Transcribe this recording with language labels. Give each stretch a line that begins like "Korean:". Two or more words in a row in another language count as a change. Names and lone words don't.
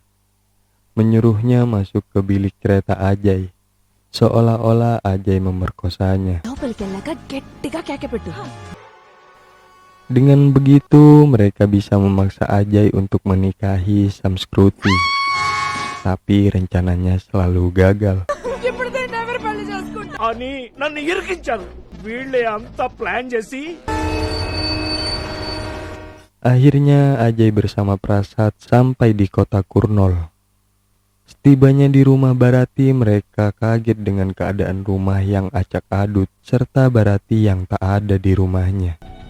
Indonesian: Menyuruhnya masuk ke bilik kereta Ajay. Seolah-olah Ajay memerkosanya. Dengan begitu, mereka bisa memaksa Ajay untuk menikahi Samskriti. Tapi rencananya selalu gagal.
Telugu: అని నన్ను ఇరికించారు వీళ్ళే అంతా ప్లాన్ చేసి.
Indonesian: Akhirnya Ajay bersama Prasad sampai di kota Kurnol. Setibanya di rumah Bharati, mereka kaget dengan keadaan rumah yang acak adut serta Bharati yang tak ada di rumahnya.